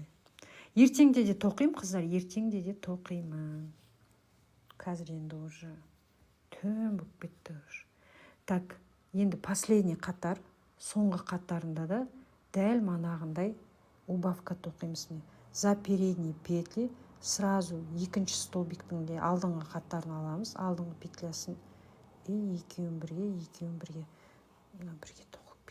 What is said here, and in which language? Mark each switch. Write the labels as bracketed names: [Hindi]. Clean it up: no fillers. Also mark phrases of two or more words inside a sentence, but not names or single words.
[Kazakh] Ертеңде де тоқимын, қыздар, ертеңде де тоқимын. Қазір енді уже түн болып кетті. Так, енді последний қатар, соңғы қатарында да дәл манағындай убавка тоқимыз. [Russian] За передний петли сразу [Kazakh] екінші столбиктің де алдыңғы қатарын аламыз, алдыңғы петлясын. Екеуін бірге